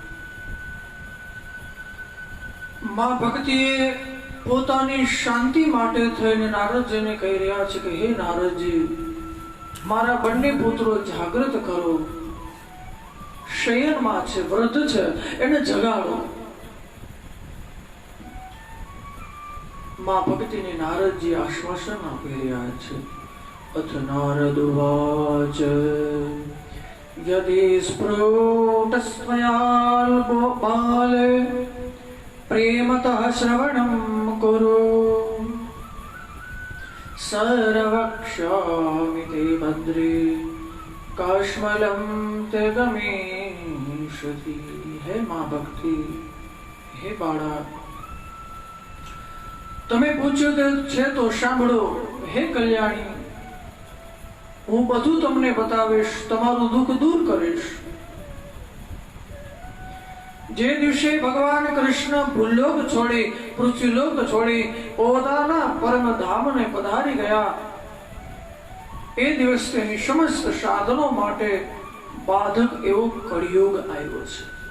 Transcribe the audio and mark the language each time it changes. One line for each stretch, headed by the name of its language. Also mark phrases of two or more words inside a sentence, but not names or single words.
Gujarati: માં ભક્તિએ પોતાની શાંતિ માટે થઈને નારદજીને કહી રહ્યા છે કે હે નારદજી, મારા બંને પુત્રો જાગૃત કરો, શયનમાં છે, વૃદ્ધ છે, એને જગાડો। માં ભક્તિને નારદજી આશ્વાસન આપી રહ્યા છે।
Sanskrit: अथ नारद उवाच यदि स्फुटस्त्वयाल्पो बाले प्रेमतः श्रवणं कुरु सर्वक्ष्यामि ते भद्रे काश्मलं ते गमिष्यति।
Gujarati: હે માં ભક્તિ, હે બાળા, તમે પૂછ્યું છે તો સાંભળો। હે કલ્યાણી, હું બધું તમને બતાવીશ, તમારું દુઃખ દૂર કરીશ। જે દિવસે ભગવાન કૃષ્ણ ભૂલોક છોડી, પૃથ્વીલોક છોડી પોતાના પરમ ધામને પધારી ગયા, એ દિવસ તેની સમસ્ત સાધનો માટે બાધક એવો કળિયુગ આવ્યો છે।